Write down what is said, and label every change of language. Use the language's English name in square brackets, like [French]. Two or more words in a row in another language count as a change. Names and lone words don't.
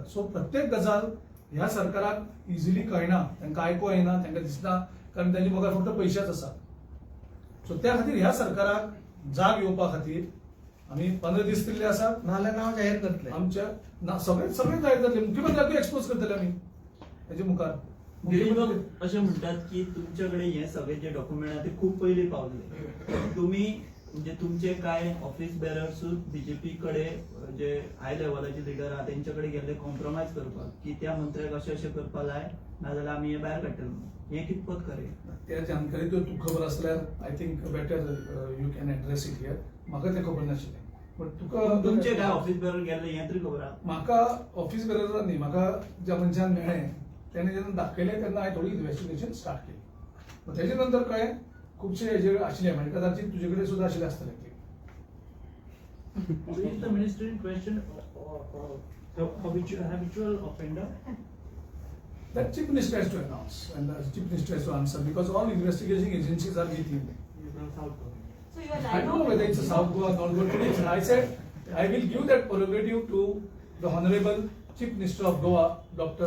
[Konkani] सो प्रत्येक गजाल ह्या सरकाराक इजिली कळना तांकां आयकूं येना तांकां दिसना कारण तांचे मुखार फक्त पयशेच आसा. सो त्या खातीर ह्या सरकाराक जाग येवपा खातीर आमी 15 दीस दिल्ले आसात. नाल्यार नांव जाहीर करतले. आमच्या सगळे जाहीर जातले मुख्यमंत्र्याक एक्सपोज करतले आमी हेजे मुखार. असे म्हणतात की तुमच्याकडे हे सगळे जे डॉक्युमेंट आहे ते खूप पहिले पावले तुम्ही म्हणजे तुमचे काय [English] office bearers [Konkani] बीजेपी कडे जे हाय लेवलाचे लिडर आहा तेंच्याकडे गेले कॉम्प्रोमाइज करपाक की त्या मंत्र्याक अशें अशें करपा जाय नाजाल्यार आमी हे भायर काडटले हे कितपत खरें त्या जानकारी तर तुका खबर आसल्यार [English] I think better you can address it here [Konkani] म्हाका तें खबर नाशिल्लें बट तुमचे काय तुका [English] office bearer [Konkani] गेले हे तरी खबर आहा म्हाका [English] office bearer [Konkani] न्ही म्हाका ज्या मनशान मेळ्ळें तेणे जेन्ना दाखयलें तेन्ना हांवें थोडी [English] investigation start [Konkani] केली तेजे नंतर कळ्ळें खुबशे हेजे आशिल्ले म्हणजे कदाचित तुजे कडेन सुद्दां आशिल्ले आसतले ते [English] Is the minister in question habitual offender? That chief minister has to announce and the chief minister has to answer because all investigating agencies are with him. So your I line don't know whether it's a South Goa or North Goa. Today I said I will give that prerogative to the Honorable Chief Minister of Goa, Dr.